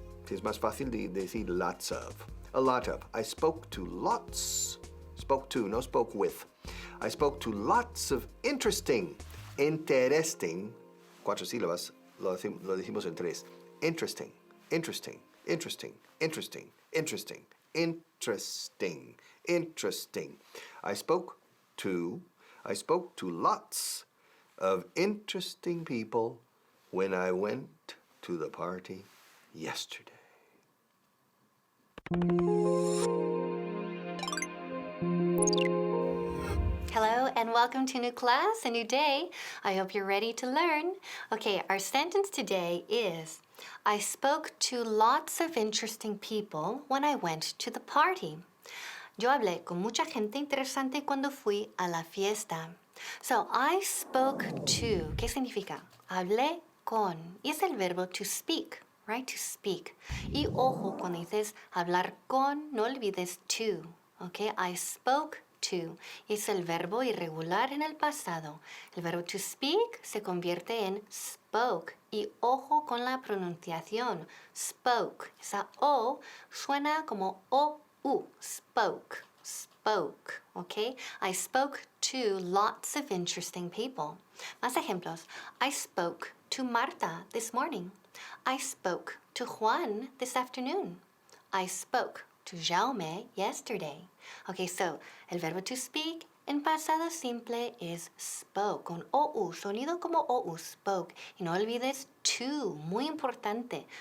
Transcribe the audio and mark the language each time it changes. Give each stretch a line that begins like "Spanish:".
Spanish: Es más fácil de decir lots of.
English: A lot of. I spoke to lots. Spoke to, no spoke with. I spoke to lots of interesting. Interesting.
Spanish: 4 sílabas. Lo decimos en 3.
English: Interesting. Interesting. Interesting. Interesting. Interesting. Interesting. Interesting. I spoke to lots of interesting people when I went to the party yesterday. Hello and welcome to a new class, a new day. I hope you're ready to learn. Okay, our sentence today is, I spoke to lots of interesting people when I went to the party.
Spanish: Yo hablé con mucha gente interesante cuando fui a la fiesta.
English: So, I spoke to,
Spanish: ¿qué significa? Hablé con, y es el verbo
English: to speak, right? To speak.
Spanish: Y ojo, cuando dices hablar con, no olvides to, okay?
English: I spoke to,
Spanish: y es el verbo irregular en el pasado. El verbo to speak se convierte en spoke, y ojo con la pronunciación, spoke. Esa O suena como O-U, spoke.
English: Spoke, okay? I spoke to lots of interesting people.
Spanish: Más ejemplos.
English: I spoke to Marta this morning. I spoke to Juan this afternoon. I spoke to Jaume yesterday. Okay, so
Spanish: el verbo to speak en pasado simple es spoke, con OU, sonido como OU, spoke. Y no olvides to, muy importante.